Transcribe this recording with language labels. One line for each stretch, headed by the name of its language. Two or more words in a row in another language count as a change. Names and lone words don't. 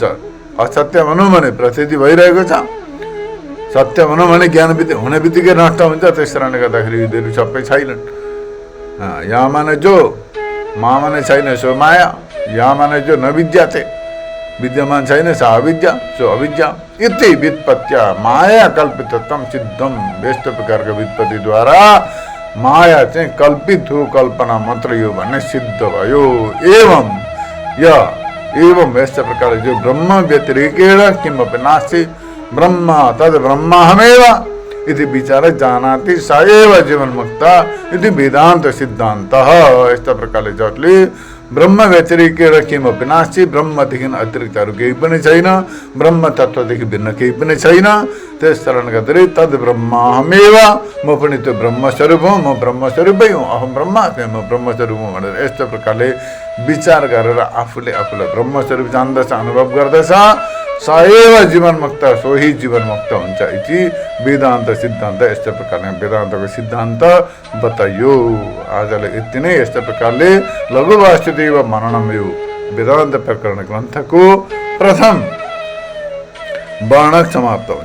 Nepali: असत्य भनौँ भने प्रसिद्धि भइरहेको छ, सत्य भनौँ भने ज्ञान हुने बित्तिकै नष्ट हुन्छ। त्यस कारणले गर्दाखेरि यिनीहरू सबै छैनन्। या माने जो, मा माने छैन, सो माया। या माने जो नविद्या चाहिँ विद्यमान छैन,
Sanskrit: सा अविद्या, सो अविद्या। इति व्युत्पत्त्या माया कल्पितम सिद्धम।
Nepali: यस्तो प्रकारको व्युत्पत्तिद्वारा माया चाहिँ कल्पित हो, कल्पना मात्र यो भन्ने सिद्ध भयो।
Sanskrit: एवं
Nepali: यस्तो प्रकारले जो
Sanskrit: ब्रह्म व्यतिरेकेण किमपि नास्ति, ब्रह्म तद् ब्रह्महमेव इति विचार जानाति स एव जीवन्मुक्त इति वेदान्त सिद्धान्तः।
Nepali: यस्तो प्रकारले जसले
Sanskrit: ब्रह्म व्यतिरेकेण किमपि नास्ति,
Nepali: ब्रह्मदेखि अतिरिक्तहरू केही पनि छैन, ब्रह्म तत्त्वदेखि भिन्न केही पनि छैन। त्यस कारणले गर्दाखेरि
Sanskrit: तद् ब्रह्महमेव,
Nepali: म पनि त्यो ब्रह्मस्वरूप हुँ, म ब्रह्मस्वरूपै हुँ,
Sanskrit: अहम ब्रह्मास्मि,
Nepali: म ब्रह्मस्वरूप हुँ भनेर यस्तो प्रकारले विचार गरेर आफूले आफूलाई ब्रह्मस्वरूप जान्दछ, अनुभव गर्दछ।
Sanskrit: स एव जीवन्मुक्त,
Nepali: सोही जीवन्मुक्त हुन्छ
Sanskrit: इति वेदान्त सिद्धान्त।
Nepali: यस्तो प्रकारले वेदान्तको सिद्धान्त बताइयो। आजलाई यति नै। यस्तो प्रकारले लघु वासुदेव मननम यो वेदान्त प्रकरण ग्रन्थको प्रथम वर्णक समाप्त हुन्छ।